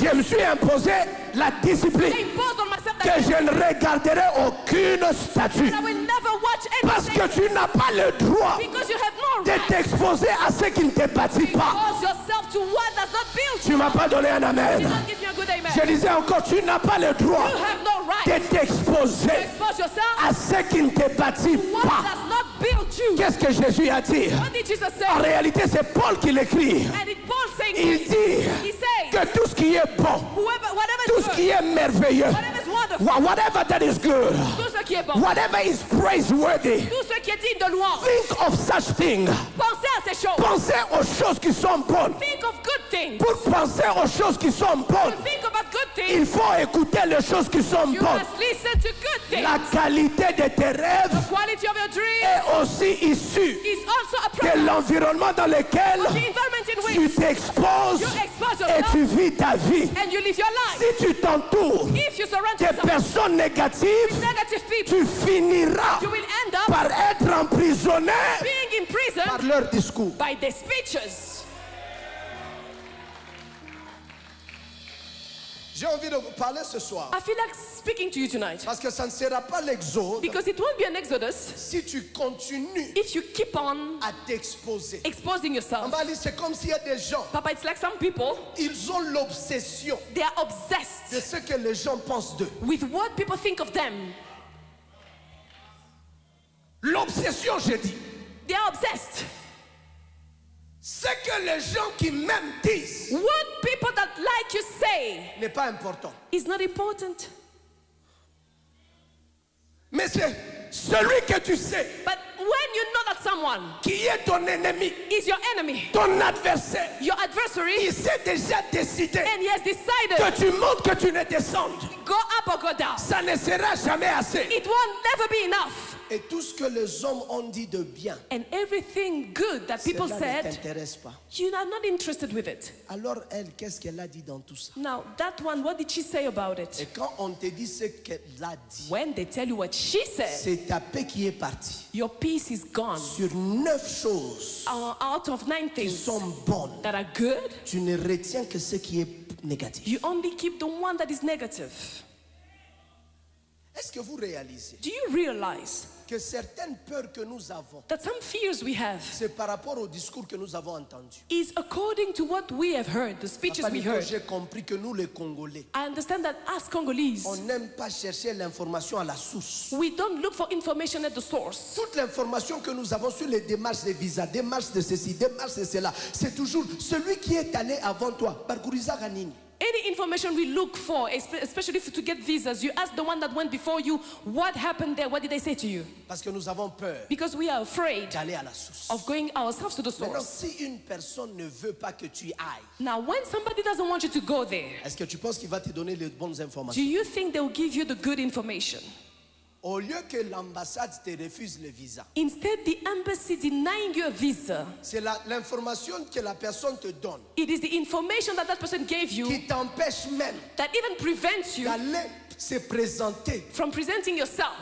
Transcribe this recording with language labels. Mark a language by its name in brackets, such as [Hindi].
[French] je me suis imposé la discipline [English] I imposed on myself [French] que [English] that [French] je ne regarderai aucune statue [English] I will never watch [French] parce que [English] anything [French] tu n'as pas le droit [English] because you have no [French] de [English] right [French] t'exposer à ce qui ne te bâtit pas. [English] to expose yourself to what does not build [French] Tu [English] you. [French] m'as pas donné un [English] You amen. don't give me a good amen. [French] Je disais encore, tu n'as pas le droit [English] You have no [French] de [English] right [French] t'exposer [English] to expose yourself [French] à ce qui ne te bâtit [English] to what [French] pas. [English] does not build you. [French] Qu'est-ce que Jésus a dit? [English] What did Jesus say? [French] En réalité, c'est Paul qui l'écrit. [English] And it Paul saying [French] Il [English] this. [French] dit [English] He says, [French] que tout ce qui est bon, [English] whatever [French] tout [English] is [French] ce [English] good, [French] qui est merveilleux, [English] whatever is wonderful, whatever that is good, [French] tout ce qui est bon, [English] whatever is praiseworthy, [French] tout ce qui est digne de louange, [English] think of such things. [French] pensez à ces choses. Pensez aux choses qui sont bonnes. [English] Think of good things. [French] Pour penser aux choses qui sont bonnes, [English] Think about good things. [French] il faut écouter les choses qui sont [English] You [French] bonnes. [English] must listen to good things. [French] La qualité de tes rêves [English] The quality of your dream [French] est aussi issue [English] is also a [French] de [English] product [French] l'environnement dans lequel [English] of the environment in [French] tu [English] which [French] t'exposes [English] you expose [French] et [English] yourself [French] tu vis ta vie. [English] and you live your life. [French] Si tu t'entoures [English] If you surround [French] de [English] yourself [French] personnes négatives, [English] with negative people, [French] tu finiras [English] you will end up [French] par être emprisonné [English] being imprisoned [French] par leur discours. [English] by their speeches. [French] J'ai envie de vous parler ce soir [English] I feel like speaking to you tonight [French] parce que ça ne sera pas l'exode [English] because it won't be an exodus [French] si tu continues [English] if you keep on [French] à t'exposer. [English] exposing [French] En [English] yourself. [French] Bali, c'est comme s'il y a des gens, [English] Papa, it's like some people, [French] ils ont l'obsession [English] they are obsessed [French] de ce que les gens pensent d'eux. [English] with what people think of them. [French] L'obsession, j'ai dit. [English] They are obsessed. [French] Ce que les gens qui m'aiment disent [English] What people that like you say [French] n'est pas important. [English] is not important. [French] Mais c'est celui que tu sais [English] But when you know that someone [French] qui est ton ennemi, [English] is your enemy, [French] ton adversaire, [English] your adversary, [French] il s'est déjà décidé [English] and he has decided [French] que tu montes, que tu ne descendes. [English] go up or go down. [French] Ça ne sera jamais assez. [English] It won't never be enough. [French] Et tout ce que les hommes ont dit de bien, [English] And everything good that people [French] cela ne [English] said, [French] t'intéresse pas. [English] you are not interested with it. [French] Alors elle, qu'est-ce qu'elle a dit dans tout ça? [English] Now, that one, what did she say about [French] Et [English] it? [French] quand on te dit ce qu'elle a dit, [English] When they tell you what she said, [French] c'est ta paix qui est partie. [English] your peace is gone. [French] Sur 9 choses [English] Out of 9 [French] qui [English] things [French] sont bonnes, [English] that are good, [French] tu ne retiens que ce qui est négatif. [English] you only keep the one that is negative. [French] Est-ce que vous réalisez [English] Do you realize [French] que certaines peurs que nous avons, [English] that some fears we have [French] c'est par rapport au discours que nous avons entendu? [English] is according to what we have heard, the speeches [French] Papa [English] we [French] Nico, [English] heard? [French] j'ai compris que nous les Congolais, [English] I understand that as Congolese, [French] on n'aime pas chercher l'information à la source. [English] we don't look for information at the source. [French] Toute l'information que nous avons sur les démarches de visa, démarches de ceci, démarches de cela, c'est toujours celui qui est allé avant toi. Barkouriza Ganini. [English] Any information we look for, especially to get visas, you ask the one that went before you, what happened there? What did they say to you? [French] Parce que nous avons peur [English] Because we are afraid [French] d'aller à la source. [English] of going ourselves to the [French] Maintenant, [English] source. [French] si une personne ne veut pas que tu y ailles, [English] Now, when somebody doesn't want you to go there, [French] est-ce que tu penses qu'il va te donner les bonnes [English] do [French] informations? [English] you think they will give you the good information? [French] Au lieu que l'ambassade te refuse le visa, [English] Instead, the embassy denying you a visa, [French] c'est l'information que la personne te donne [English] it is the information that that person gave you [French] qui t'empêche même [English] that even prevents you [French] d'aller se présenter [English] from presenting yourself